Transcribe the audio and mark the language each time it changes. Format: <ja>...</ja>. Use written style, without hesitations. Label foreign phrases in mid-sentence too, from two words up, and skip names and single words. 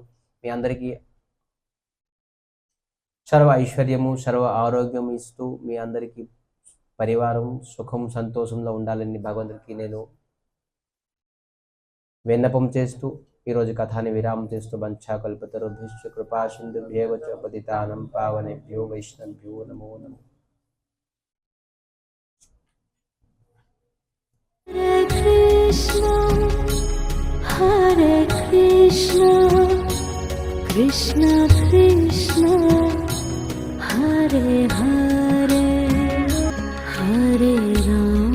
<te>మీ అందరికీ సర్వ ఐశ్వర్యము, సర్వ ఆరోగ్యం ఇస్తూ మీ అందరికీ పరివారం సుఖం సంతోషంలో ఉండాలని భగవంతుడికి నేను విన్నపం చేస్తూ ఈరోజు కథాని విరామం చేస్తూ</te> <sa>వంచాకల్పతరుభ్యశ్చ కృపా సింధుభ్యేవ చ పతితానం పావనేభ్యో వైష్ణవేభ్యో నమో నమః. Hare Krishna, Krishna Krishna, Hare Hare, Hare Rama.</sa>